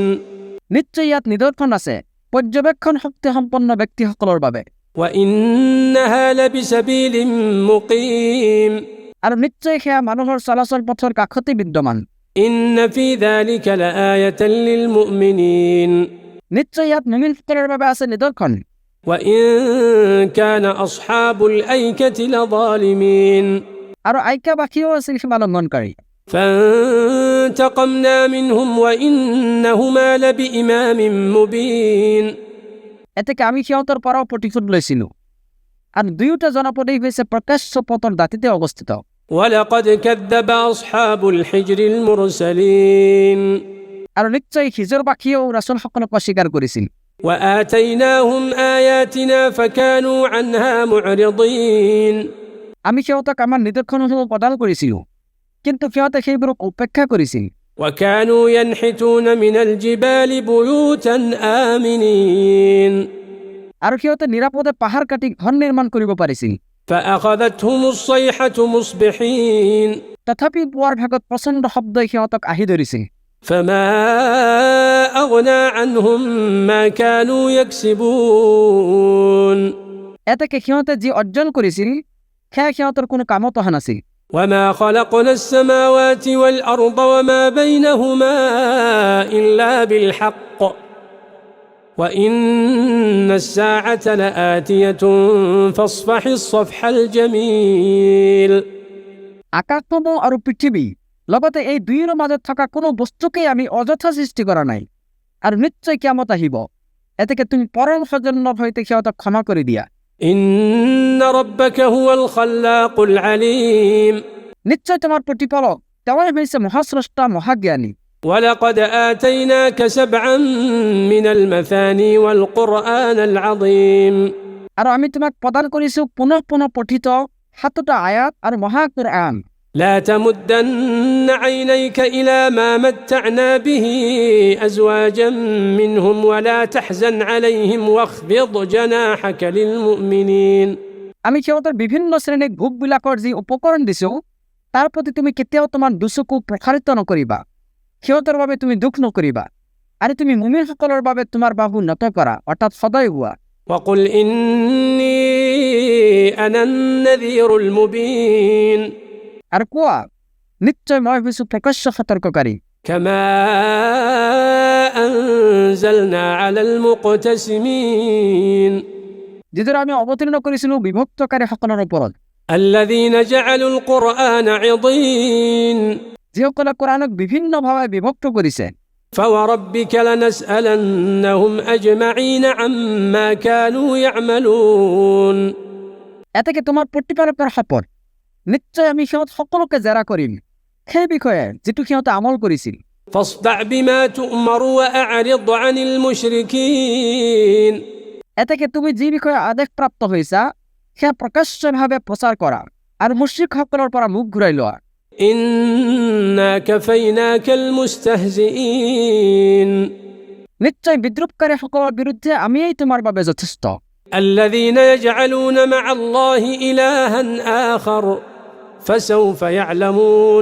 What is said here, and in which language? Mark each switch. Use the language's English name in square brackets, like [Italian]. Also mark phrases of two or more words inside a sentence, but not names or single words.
[Assamese] নিশ্চয় ইয়াত নিদৰ্শন আছে পৰ্যবেক্ষণ শক্তি সম্পন্ন ব্যক্তিসকলৰ বাবে। [Arabic] وإنها لبسبيل مقيم [Assamese] আৰু নিশ্চয় সেয়া মানুহৰ চলাচল পথৰ কাষতে বিদ্যমান। [Arabic] إن في ذلك لآية للمؤمنين [Assamese] নিশ্চয় ইয়াত মুমিনসকলৰ বাবে আছে নিদৰ্শন। [Arabic] وإن كان أصحاب الأيكة لظالمين [Assamese] আৰু আইকাবাসীও আছিল সীমা লংঘনকাৰী। [Arabic] فانتقمنا منهم وإنهما لبإمام مبين [Assamese] এতেকে আমি সিহঁতৰ পৰাও প্ৰতিশোধ লৈছিলো আৰু দুয়োটা জনপদেই হৈছে প্ৰকাশ্য পথৰ দাঁতিতে অৱস্থিত। [Arabic] ولقد كذب أصحاب الحجر المرسلين [Assamese] আৰু নিশ্চয় হিজৰবাসীয়েও ৰাসূলসকলক অস্বীকাৰ কৰিছিল। [Arabic] وآتيناهم آياتنا فكانوا عنها معرضين [Assamese] আমি সিহঁতক আমাৰ নিদৰ্শনসমূহ প্ৰদান কৰিছিলো কিন্তু সিহঁতে সেইবোৰক উপেক্ষা কৰিছিল। [Arabic] وكانوا ينحتون من الجبال بيوتا آمنين [Assamese] আৰু সিহঁতে নিৰাপদে পাহাৰ কাটি ঘৰ নিৰ্মাণ কৰিব পাৰিছিল। [Arabic] فأخذتهم الصيحة مصبحين [Assamese] তথাপি পুৱাৰ ভাগত প্ৰচণ্ড শব্দই সিহঁতক আহি ধৰিছিল। [Arabic] فما أغنى عنهم ما كانوا يكسبون [Assamese] এতেকে সিহঁতে যি অৰ্জন কৰিছিল সেয়া সিহঁতৰ কোনো কামত অহা নাছিল। [Arabic] وما خلقنا السماوات والأرض وما بينهما إلا بالحق وإن الساعة لآتية فاصفح الصفح الجميل [Assamese] আকাশসমূহ আৰু পৃথিৱী লগতে এই দুয়োৰ মাজত থকা কোনো বস্তুকেই আমি অযথা সৃষ্টি কৰা নাই আৰু নিশ্চয় কিয়ামত আহিব। এতেকে তুমি পৰম সৌজন্যৰ সৈতে সিহঁতক ক্ষমা কৰি দিয়া। [Arabic] إن ربك هو الخلاق العليم [Assamese] নিশ্চয় তোমাৰ প্ৰতিপালক তেওঁই হৈছে মহাস্ৰষ্টা মহাজ্ঞানী। [Arabic] ولقد آتيناك سبعا من المثاني والقرآن العظيم [Assamese] আৰু আমি তোমাক প্ৰদান কৰিছো পুনঃ পুনঃ পঠিত 7টা আয়াত আৰু মহাকুৰআন। [Arabic] لا تمدن عينيك إلى ما متعنا به أزواجا منهم ولا تحزن عليهم واخفض جناحك للمؤمنين [Assamese] আমি সিহঁতৰ বিভিন্ন শ্ৰেণীক ভোগবিলাকৰ যি উপকৰণ দিছো তাৰ প্ৰতি তুমি কেতিয়াও তোমাৰ দুচকু প্ৰসাৰিত নকৰিবা। সিহঁতৰ বাবে তুমি দুখ নকৰিবা আৰু তুমি মুমিনসকলৰ বাবে তোমাৰ বাহু নত কৰা অৰ্থাৎ সদয় হোৱা। [Arabic] وقل إني أنا النذير المبين [Assamese] আৰু কোৱা নিশ্চয় মই হৈছো প্ৰকাশ্য সতৰ্ককাৰী। [Arabic] كما أنزلنا على المقتسمين [Assamese] যিদৰে আমি অৱতীৰ্ণ কৰিছিলো বিভক্তকাৰীসকলৰ ওপৰত [Arabic] الذين جعلوا القرآن عضين [Assamese] যিসকলে কোৰাণক বিভিন্নভাৱে বিভক্ত কৰিছে। [Arabic] فوربك لنسألنهم أجمعين عما كانوا يعملون [Assamese] এতেকে তোমাৰ প্ৰতিপালকৰ শপত নিশ্চয় আমি সিহঁত সকলোকে জেৰা কৰিম সেই বিষয়ে যিটো সিহঁতে আমল কৰিছিল। [Arabic] فاصدع بما تؤمر وأعرض عن المشركين [Assamese] এতেকে তুমি যি বিষয়ে আদেশপ্ৰাপ্ত হৈছা সেয়া প্ৰকাশ্যভাৱে প্ৰচাৰ কৰা আৰু মুশ্ৰিকসকলৰ পৰা মুখ ঘূৰাই লোৱা। [Arabic] إنا كفيناك المستهزئين [Assamese] নিশ্চয় বিদ্ৰূপকাৰীসকলৰ বিৰুদ্ধে আমিয়েই তোমাৰ বাবে যথেষ্ট। [Arabic] الذين يجعلون مع الله إلها آخر فسوف يعلمون